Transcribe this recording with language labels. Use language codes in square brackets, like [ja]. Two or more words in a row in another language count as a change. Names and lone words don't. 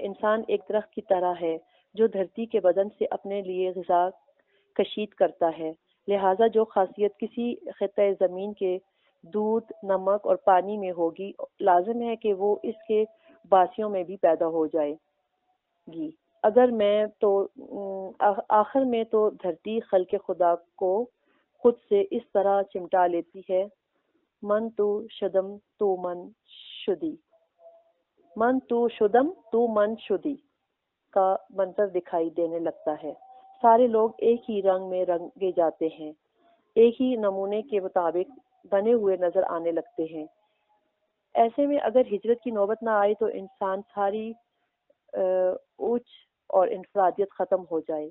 [ur] انسان ایک درخت کی طرح ہے جو دھرتی کے بدن سے اپنے لیے غذا کشید کرتا ہے، لہٰذا جو خاصیت کسی خطۂ زمین کے دودھ، نمک اور پانی میں ہوگی، لازم ہے کہ وہ اس کے باسیوں میں بھی پیدا ہو جائے گی۔ آخر میں تو دھرتی خلق خدا کو خود سے اس طرح چمٹا لیتی ہے، [fa] من تو شدم تو من شدی، من تو شدم تو من شدی [ur] کا منظر دکھائی دینے لگتا ہے۔ سارے لوگ ایک ہی رنگ میں رنگے جاتے ہیں، ایک ہی نمونے کے مطابق بنے ہوئے نظر آنے لگتے ہیں۔ ایسے میں اگر ہجرت کی نوبت نہ آئے تو انسان ساری اوج اور انفرادیت ختم ہو جائے۔